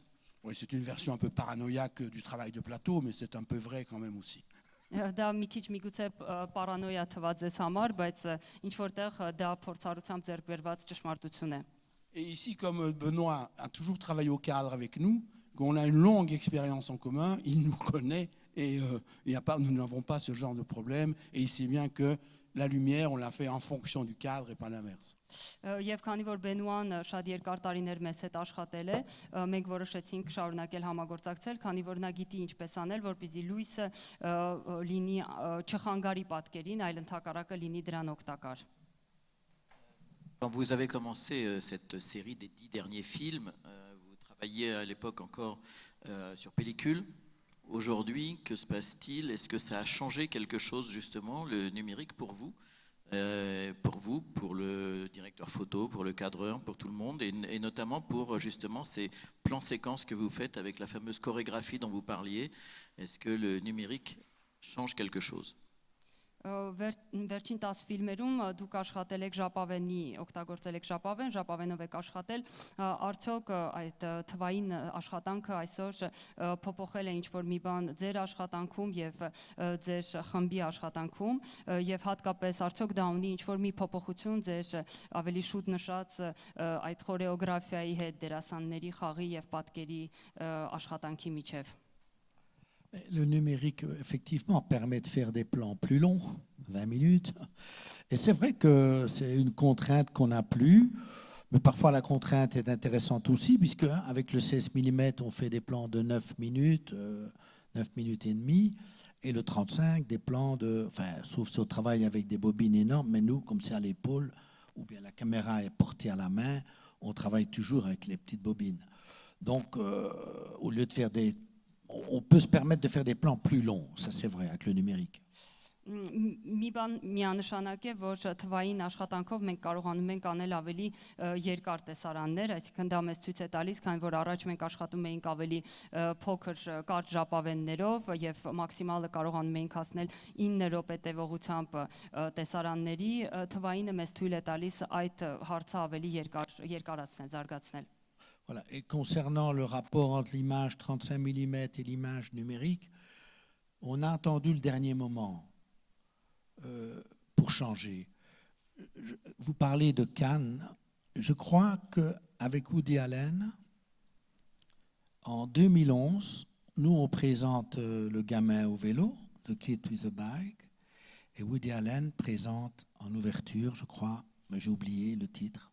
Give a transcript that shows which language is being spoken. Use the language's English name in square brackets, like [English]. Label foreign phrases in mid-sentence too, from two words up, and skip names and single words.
[French] Oui, c'est une version un peu paranoïaque du travail de plateau, mais c'est un peu vrai quand même aussi. [Armenian] Դա մի քիչ միգուցե պարանոյա թվաց ձեզ համար, բայց ինչ որտեղ դա փորձառությամբ ձեռք բերված ճշմարտություն է։ [French] Et ici, comme Benoît a toujours travaillé au cadre avec nous, qu'on a une longue expérience en commun, il nous connaît et nous n'avons pas ce genre de problème. Et il sait bien que la lumière, on l'a fait en fonction du cadre et pas l'inverse. [Armenian] Եվ քանի որ Բենուան շատ երկար տարիներ մեզ հետ աշխատել է, մենք որոշեցինք շարունակել համագործակցել, քանի որ նա գիտի ինչպես անել, որպեսզի լույսը լինի չխանգարի պատկերին, այլ ընդհակառակը լինի դրան օգտակար։ [French] Quand vous avez commencé cette série des 10 derniers films, vous travailliez à l'époque encore sur pellicule. Aujourd'hui, que se passe-t-il? Est-ce que ça a changé quelque chose justement, le numérique pour vous, pour le directeur l'opérateur photo, pour le cadreur, pour tout le monde, et notamment pour justement ces plans séquences que vous faites avec la fameuse chorégraphie dont vous parliez. Est-ce que le numérique change quelque chose? [Armenian] Վերջին 10 ֆիլմերում դուք աշխատել եք ժապավենի, օգտագործել եք ժապավենով եք աշխատել, արդյոք այդ թվային աշխատանքը այսօր փոփոխել է ինչ-որ մի բան ձեր աշխատանքում եւ ձեր խմբի աշխատանքում եւ հատկապես արդյոք դա ունի ինչ-որ մի փոփոխություն ձեր ավելի շուտ նշած այդ խորեոգրաֆիայի հետ դերասանների խաղի եւ պատկերի աշխատանքի միջև? [French] Le numérique, effectivement, permet de faire des plans plus longs, 20 minutes. Et c'est vrai que c'est une contrainte qu'on n'a plus, mais parfois la contrainte est intéressante aussi, puisque avec le 16 mm, on fait des plans de 9 minutes, 9 minutes et demie, et le 35, des plans de... Enfin, sauf si on travaille avec des bobines énormes, mais nous, comme c'est à l'épaule, ou bien la caméra est portée à la main, on travaille toujours avec les petites bobines. Donc, au lieu de faire des... On peut se permettre de faire des plans plus longs, ça c'est vrai, avec le numérique. [Armenian] Մի բան միանշանակ է, որ թվային աշխատանքով մենք կարողանում ենք անել ավելի երկար տեսարաններ, այսինքն դա մեզ ցույց է տալիս, քանի որ առաջ մենք աշխատում էինք ավելի փոքր կարճ ժապավեններով եւ մաքսիմալը կարողանում էինք հասնել 9 րոպե տևողությամբ տեսարանների, թվայինը մեզ թույլ է տալիս այդ հարցը ավելի երկարացնել, զարգացնել։ [French] Voilà. Et concernant le rapport entre l'image 35 mm et l'image numérique, on a attendu le dernier moment pour changer. Vous parlez de Cannes. Je crois qu'avec Woody Allen, en 2011, nous on présente Le gamin au vélo, The Kid with a Bike, et Woody Allen présente en ouverture, je crois, mais j'ai oublié le titre.